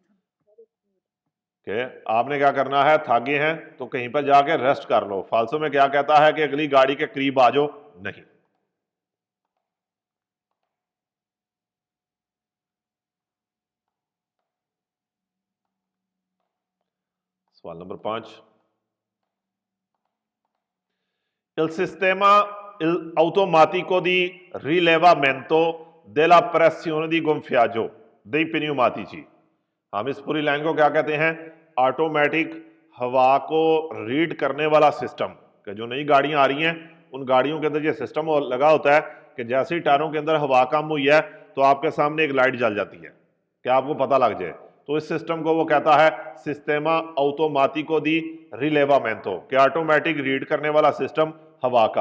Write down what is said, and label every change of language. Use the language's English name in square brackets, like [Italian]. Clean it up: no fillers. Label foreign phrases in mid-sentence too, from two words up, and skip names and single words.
[Hindi] कि आपने क्या करना है, थागे हैं तो कहीं पर जाके रेस्ट कर लो। फालसो में क्या कहता है कि अगली गाड़ी के करीब आ जाओ, नहीं। सवाल नंबर 5, [Italian] il sistema automatico di rilevamento della pressione di gonfiaggio dei pneumatici, [Hindi] हम इस पूरी लाइन को क्या कहते हैं, ऑटोमेटिक हवा को रीड करने वाला सिस्टम। कि जो नई गाड़ियां आ रही हैं उन गाड़ियों के अंदर ये सिस्टम लगा होता है कि जैसे ही टायरों के अंदर हवा कम हुई है तो आपके सामने एक लाइट जल जाती है कि आपको पता लग जाए, तो इस सिस्टम को वो कहता है [Italian] sistema automatico di rilevamento, [Hindi] कि ऑटोमेटिक रीड करने वाला सिस्टम हवा का।